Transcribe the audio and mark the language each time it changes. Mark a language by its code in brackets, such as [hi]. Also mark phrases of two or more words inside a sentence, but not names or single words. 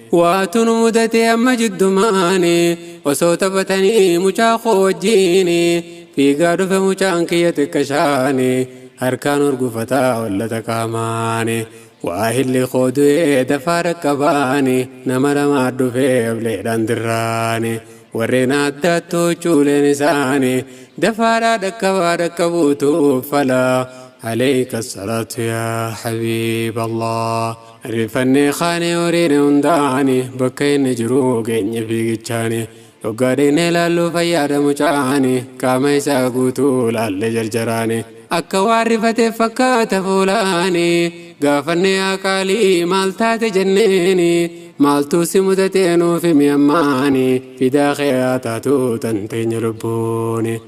[om] Waatu nu mudate amma jiddumaani, osoo taphatanii mucaa koo wajjiini, fiigaa dhufe mucaan kiyya xiqqashaani, harkaan urgufataa hollata qaamaani. Waa hilli koo du'ee dafaa dhaqqabaani, nama lamaa dhufee ableedhaan dirraani. Warreen addaattuu cuuleen isaani, dafaadhaa dhaqqabaa dhaqqabuutu uffala. [ar] عليك الصلاة يا حبيب الله. [om] Rifannee kaanee horiin hundaani, bakka inni jiru geenye fiigichaani. Dhoggaa deemnee laalluu fayyaada mucaani, qaama isaa guutuu laallee jarjaraani. Akka waan rifatee fakkaata fuulaani, gaafannee yaa qaalii maal taate jenneeni, maaltu si mudate nuuf himi ammaani, fidaa kee haa taatu tan teenya lubbuuni.